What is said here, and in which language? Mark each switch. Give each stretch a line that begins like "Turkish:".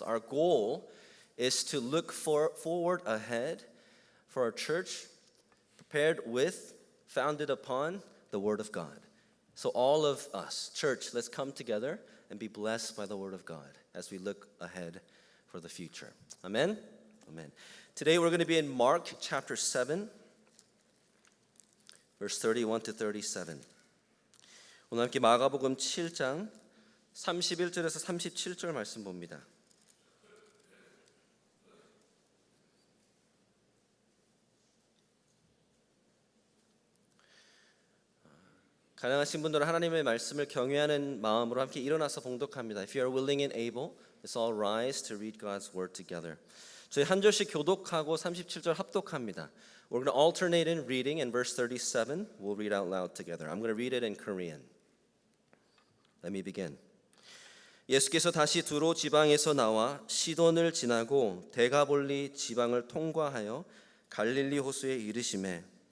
English: Our goal is to look forward ahead for our church, prepared with, founded upon the Word of God. So all of us, church, let's come together and be blessed by the Word of God as we look ahead for the future. Amen? Amen. Today we're going to be in Mark chapter 7, verse 31 to 37.
Korean: 오늘 함께 마가복음 7장 31절에서 37절 말씀 봅니다. 가능하신 분들은 하나님의 말씀을 경외하는 마음으로 함께 일어나서 봉독합니다.
English: If you are willing and able, let's all rise to read God's word together.
Korean: 저희 한 절씩 교독하고 37절 합독합니다.
English: We're going to alternate in reading, and verse 37 we'll read out loud together. I'm going to read it in Korean. Let me begin.
Korean: 예수께서 다시 두로 지방에서 나와 시돈을 지나고 데가볼리 지방을 통과하여 갈릴리 호수에 이르시매